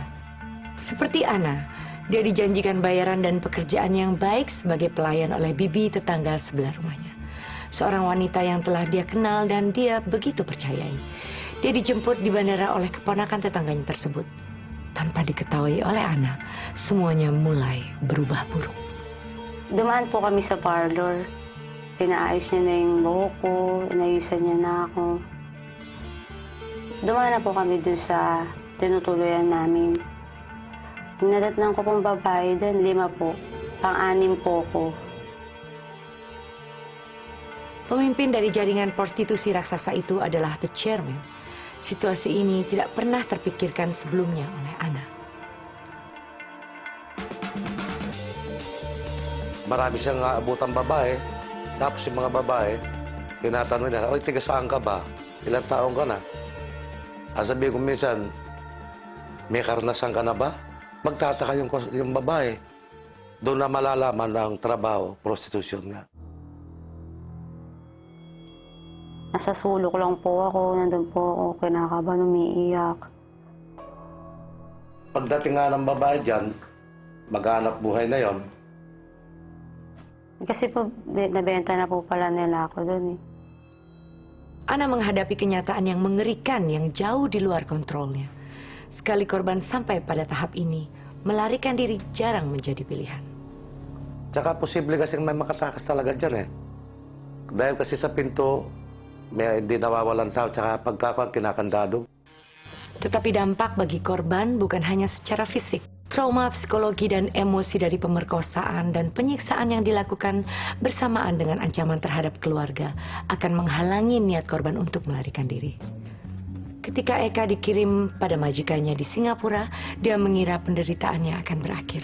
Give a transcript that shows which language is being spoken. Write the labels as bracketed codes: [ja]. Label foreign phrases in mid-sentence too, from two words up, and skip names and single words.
[id] Seperti Ana, dia dijanjikan bayaran dan pekerjaan yang baik sebagai pelayan oleh bibi tetangga sebelah rumahnya. Seorang wanita yang telah dia kenal dan dia begitu percayai. Dia dijemput di bandara oleh keponakan tetangganya tersebut. Tanpa diketahui oleh Ana, semuanya mulai berubah buruk. [tl] Dumaan po kami sa parlor. Pinaayos niya na yung buhok ko, inayusan niya na ako. Dumaan na po kami dun sa tinutuluyan namin. Nadatnan ko pong babae doon, 5 po. Pang-6 po ko. [id] Pemimpin dari jaringan prostitusi raksasa itu adalah [en] the chairman. [id] Situasi ini tidak pernah terpikirkan sebelumnya oleh Ana. [tl] Marami siyang aabutang babae. Tapos yung mga babae, tinatanong nila, oy, tiga saan ka ba? Ilang taong ka na? Sabihin ko minsan, may karanasan ka na ba? Magtataka yung babae. Doon na malalaman ng trabaho, prostitution nga. Nasa sulok lang po ako, nandun po ako, kinakabahan, umiiyak. Pagdating nga ng babae dyan, maghanap buhay na yon. Kasi po, nabenta na po pala nila ako doon eh. [id] Ana menghadapi kenyataan yang mengerikan yang jauh di luar kontrolnya. Sekali korban sampai pada tahap ini, melarikan diri jarang menjadi pilihan. [tl] Tsaka posible kasing may makatakas talaga dyan Dahil kasi sa pinto, may hindi nawawalan tao, tsaka pagkakuan kinakandado. [id] Tetapi dampak bagi korban bukan hanya secara fisik. Trauma psikologi dan emosi dari pemerkosaan dan penyiksaan yang dilakukan bersamaan dengan ancaman terhadap keluarga akan menghalangi niat korban untuk melarikan diri. Ketika Eka dikirim pada majikannya di Singapura, dia mengira penderitaannya akan berakhir.